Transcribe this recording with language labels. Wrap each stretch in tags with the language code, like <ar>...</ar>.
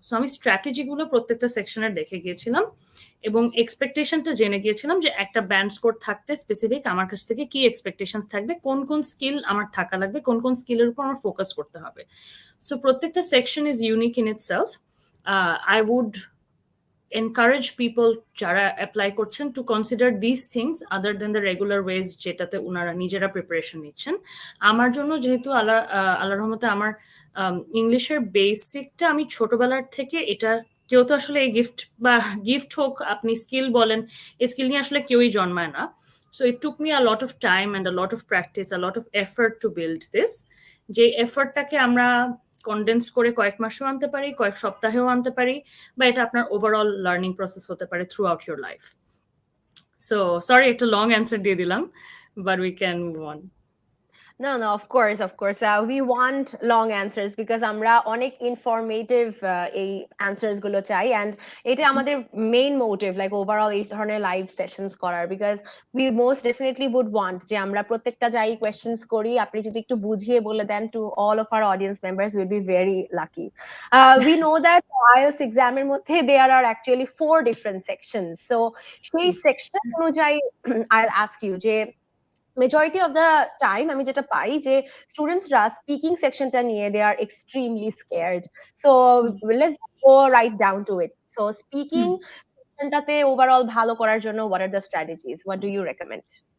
<bn>So আমি স্ট্র্যাটেজিগুলো প্রত্যেকটা সেকশনের দেখে গিয়েছিলাম এবং এক্সপেকটেশনটা জেনে গিয়েছিলাম যে একটা ব্যান্ড স্কোর থাকতে স্পেসিফিক আমার কাছ থেকে কি এক্সপেকটেশন থাকবে, কোন কোন স্কিল আমার থাকা লাগবে, কোন কোন স্কিলের উপর আমার ফোকাস করতে হবে।</bn> <en>So প্রত্যেকটা section is unique in itself. I would encourage people</en> <bn>যারা অ্যাপ্লাই করছেন</bn> <en>to consider these things other than the regular ways</en> <bn>যেটাতে ওনারা নিজেরা প্রিপারেশন নিচ্ছেন। আমার জন্য যেহেতু আল্লাহর রহমতে আমার ইংলিশের বেসিকটা আমি ছোটবেলার থেকে, এটা কেউ তো আসলে এই গিফট হোক আপনি স্কিল বলেন, এই স্কিল নিয়ে আসলে কেউই জন্মায় না।</bn> <en>So it took me a lot of time and a lot of practice, a lot of effort to build this.</en> <bn>যে এফর্টটাকে আমরা কনডেন্স করে কয়েক মাসেও আনতে পারি, কয়েক সপ্তাহেও আনতে পারি, বা এটা আপনার ওভারঅল লার্নিং প্রসেস হতে পারে</bn> <en>Throughout your life.</en> <bn>So sorry একটা লং অ্যান্সার দিয়ে দিলাম,</bn> <en>But we can move on. No, no, of course, of course. We want long answers because</en> <bn>আমরা অনেক informative এই answers গুলো চাই,</bn> <en>and</en> <bn>এটা আমাদের main motive,</bn> <en>like overall এই ধরনের live sessions করার, because we most definitely would want</en> <bn>যে আমরা প্রত্যেকটা যাই questions করি আপনি যদি একটু বুঝিয়ে বলে দেন</bn> <en>to all of our audience members, we'll be very lucky. We know that IELTS exam এর মধ্যে there are actually 4 different sections.</en> <bn>So সেই section অনুযায়ী I'll ask you যে মেজরিটি অফ দ্য টাইম আমি যেটা পাই যে স্টুডেন্টসরা স্পিকিং সেকশনটা নিয়ে</bn> <en>They are extremely scared. So let's go right down to it.</en> <bn>So speaking সেকশনটাতে overall ভালো করার জন্য</bn> <en>What are the strategies, what do you recommend?</en>